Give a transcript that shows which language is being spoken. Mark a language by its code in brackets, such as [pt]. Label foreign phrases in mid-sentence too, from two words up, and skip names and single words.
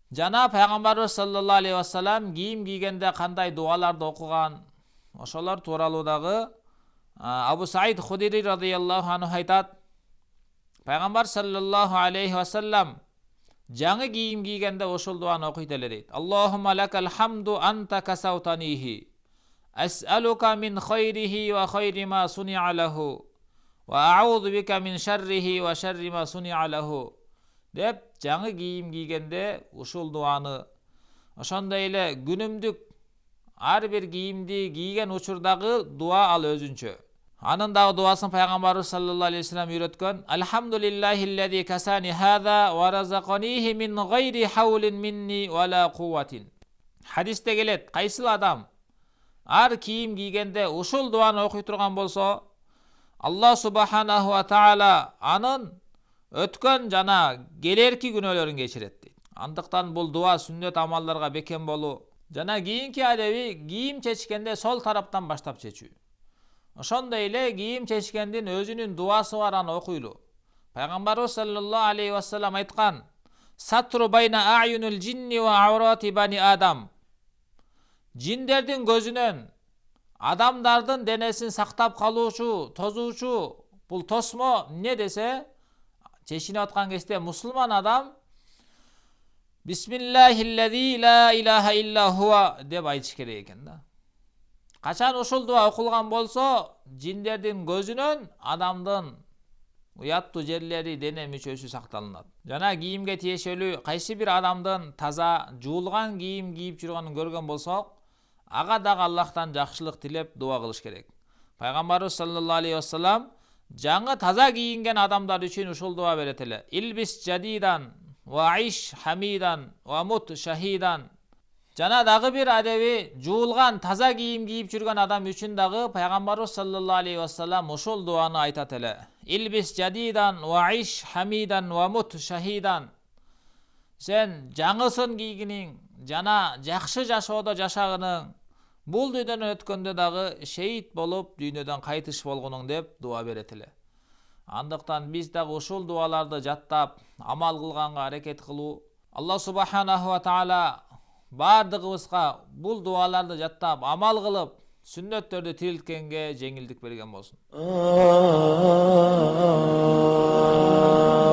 [ky] Жана пайгамбарыбыз [ar] صلى الله عليه وسلم [ky] кийим кийгенде кандай дуаларды окуган, ошолор тууралуу дагы Абу Саид Худири [ar] رضي الله عنه [ky] айтат. Пайгамбар [ar] صلى الله عليه وسلم [ky] жаңы кийим кийгенде ошол дуаны окуйт эле дейт. [ar] اللهم لك الحمد أنت كسوتنيه. أسألك من خيره وخير ما صنع له. وأعوذ بك من شره وشر ما صنع له. [ky] Деп жаңы кийим кийгенде ушул дуаны, ошондой эле күнүмдүк ар бир кийимди кийген учурдагы дуа ал өзүнчө. Анын дагы дуасын пайгамбарыбыз [ar] صلى الله عليه وسلم [ky] үйрөткөн. [ar] الحمد لله الذي كساني هذا ورزقنيه من غير حول مني ولا قوة. [ky] Хадисте келет, кайсыл адам ар кийим кийгенде ушул дуаны окуй турган болсо, [ar] الله سبحانه وتعالى [ky] анын өткөн жана келерки күнөөлөрүн кечирет дейт. Андыктан бул дуа сүннөт амалдарга бекем болуу жана кийинки адеби кийим чечкенде сол тараптан баштап чечүү. Ошондой эле кийим чечкендин өзүнүн дуасы бар, аны окуйлу. Пайгамбарыбыз [ar] صلى الله عليه وسلم [ky] айткан: [ar] "ستر بين أعين الجن وعورات بني آدم." [ky] Жиндердин көзүнөн адамдардын денесин сактап калуучу, тозуучу бул тосмо эмне десе, чечинип аткан кезде мусулман адам [ar] بسم الله الذي لا إله إلا هو [ky] деп айтыш керек экен да. Качан ушул дуа окулган болсо, жиндердин көзүнөн адамдын уяттуу жерлери, дене мүчөсү сакталынат. Жана кийимге тиешелүү кайсы бир адамдын таза, жуулган кийим кийип жүргөнүн көргөн болсок, ага дагы Аллахтан жакшылык тилеп дуа кылыш керек. Пайгамбарыбыз [ar] صلى الله عليه وسلم [ky] жаңы таза кийинген адамдар үчүн ушул дуа берет эле. [ar] البس جديدا وعش حميدا ومت شهيدا. [ky] Жана дагы бир адеби жуулган таза кийим кийип жүргөн адам үчүн дагы пайгамбарыбыз [ar] صلى الله عليه وسلم [ky] ушул дуаны айтат эле. [ar] البس جديدا وعش حميدا ومت شهيدا. [ky] Сен жаңысын кийгиниң жана жакшы жашоодо жашагының, бул дүйнөдөн өткөндө дагы шейит болуп дүйнөдөн кайтыш болгонуң деп дуа берет эле. Андыктан биз дагы ушул дуаларды жаттап, амал кылганга аракет кылуу. [ar] الله سبحانه وتعالى [ky] бардыгыбызга бул дуаларды жаттап, амал кылып, сүннөттөрдү тирилткенге жеңилдик берген болсун.